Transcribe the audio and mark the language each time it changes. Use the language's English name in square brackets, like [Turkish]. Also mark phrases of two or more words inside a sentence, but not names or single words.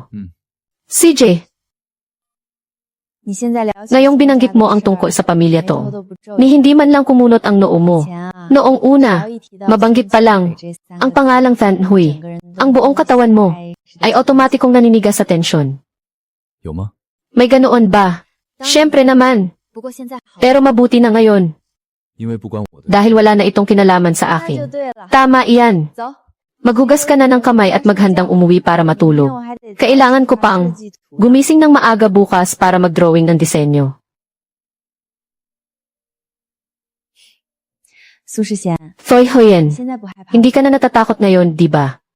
[Filipino] CJ, ngayong binanggit mo ang tungkol sa pamilya to, ni hindi man lang kumunot ang noo mo. Noong una, mabanggit pa lang, ang pangalang Fan Hui, ang buong katawan mo, ay otomatikong naninigas sa tensyon. [Chinese] 有吗？ [Filipino] May ganoon ba? Siyempre naman, pero mabuti na ngayon, [Chinese] 因为不关我的， [Filipino] dahil wala na itong kinalaman sa akin. Tama iyan. Maghugas ka na ng kamay at maghandang umuwi para matulog. Kailangan ko pang gumising ng maaga bukas para mag-drawing ng disenyo. Thoy Hoyen, hindi ka na natatakot ngayon, di ba?